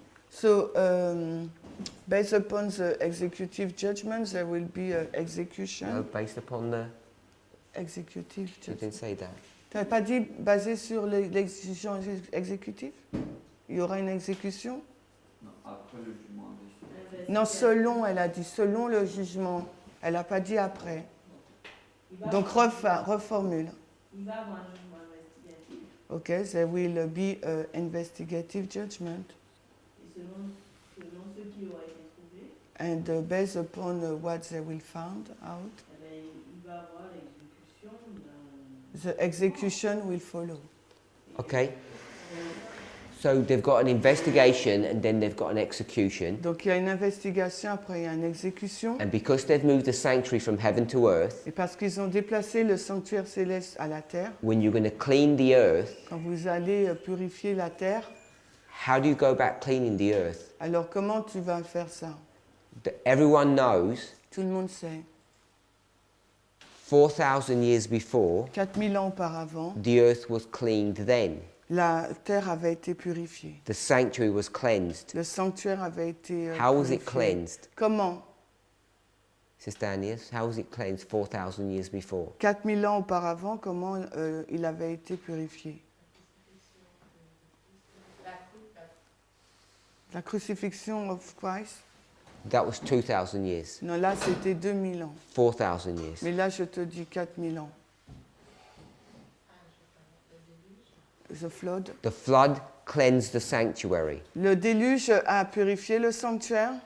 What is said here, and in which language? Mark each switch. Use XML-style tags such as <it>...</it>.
<en>So, based upon the executive judgment, there will be an execution. No, based upon the... Executive You didn't judgment. say that.</en> <fr>Tu n'avais pas dit basé sur l'exécution exécutive? Il y aura une exécution? Non, après le jugement investigatif. Non, selon, elle a dit selon le jugement. Elle n'a pas dit après. Donc reformule. Il va y avoir un jugement investigatif.</fr> <en>Okay, there will be an investigative judgment.</en> <fr>Et selon ceux qui auraient été trouvés,</fr> <en>And based upon what they will find out,</en> <fr>eh bien, il va y avoir l'exécution d'un...</fr> <en>the execution will follow. Okay. So they've got an investigation and then they've got an execution.</en> <fr>Donc il y a une investigation, après il y a une exécution.</fr> <en>And because they've moved the sanctuary from heaven to earth,</en> <fr>Et parce qu'ils ont déplacé le sanctuaire céleste à la terre,</fr> <en>when you're going to clean the earth,</en> <fr>quand vous allez purifier la terre,</fr> <en>how do you go about cleaning the earth?</en> <fr>alors comment tu vas faire ça?</fr> <en>Everyone knows</en> <fr>Tout le monde sait.</fr> <en>4,000 years before,</en> <fr>4000 ans auparavant,</fr> <en>the earth was cleaned then.</en> <fr>la terre avait été purifiée.</fr> <en>The sanctuary was cleansed.</en> <fr>Le sanctuaire avait été</fr> <en>How was it</en> <fr>purifié.</fr> <en>cleansed?</en> <fr>Comment?</fr> <en>Sister Agnes, how was it cleansed 4,000 years before?</en> <fr>4000 ans auparavant, comment il avait été purifié?</fr> <en>La crucifixion of Christ? That was 2,000 years.</en> <fr>Non, là c'était 2000 ans.</fr> <en>4,000 years.</en> <fr>Mais là je te dis 4000 ans.</fr> <en>The flood. The flood cleansed the sanctuary.</en> <fr>Le déluge a purifié le sanctuaire.</fr>